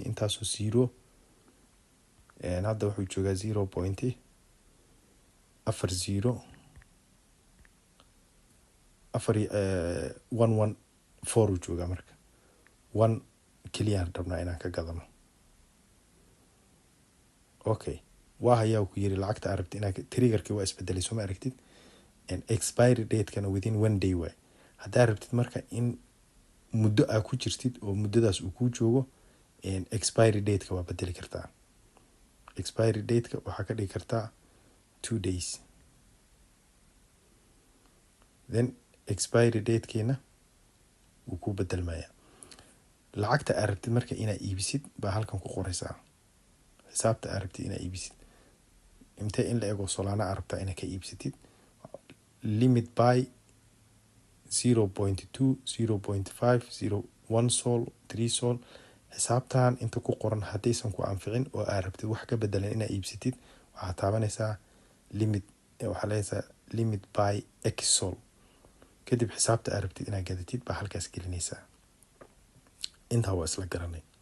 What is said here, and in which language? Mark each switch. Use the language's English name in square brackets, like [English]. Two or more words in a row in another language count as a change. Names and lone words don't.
[Somali] intaasoo 0 hadda wuxuu joogaa 0.40 114 uu joogaa marka 1 keliyaan rabnaa inaan ka gadano okay waa hayaa ku yiri lacagta aad rabtid inaad triggerkii waa isbedelay soo ma aragtid [English] expiry date [Somali] kana [English] within 1 day [Somali] way haddaa rabtid marka in muddo aad ku jirtid oo muddadaas uu ku joogo [English] expiry date-ka [Somali] waa bedeli kartaa [English] expiry date-ka [Somali] waxaa ka dhigi kartaa [English] 2 days [Somali] then [English] expiry date-keena [Somali] wuu ku bedelmaya lacagta aad rabtid marka inaad iibisid baa halkan ku qoraysaa xisaabta aad rabtid inaad iibisid intee in la ego solana aad rabtaa inaad ka iibsatid [English] limit buy [Somali] 0.2 0.5 1 sol 3 sol xisaabtan inta ku qoran haddaysan ku anficin oo aad rabtid wax ka bedelan inaad iibsatid waxaad taabanaysaa limit waxaa leedahay [English] limit buy x sol [Somali] kadib xisaabta aad rabtid inaad gadatid baa halkaas gelinaysaa intaa waa isla garanay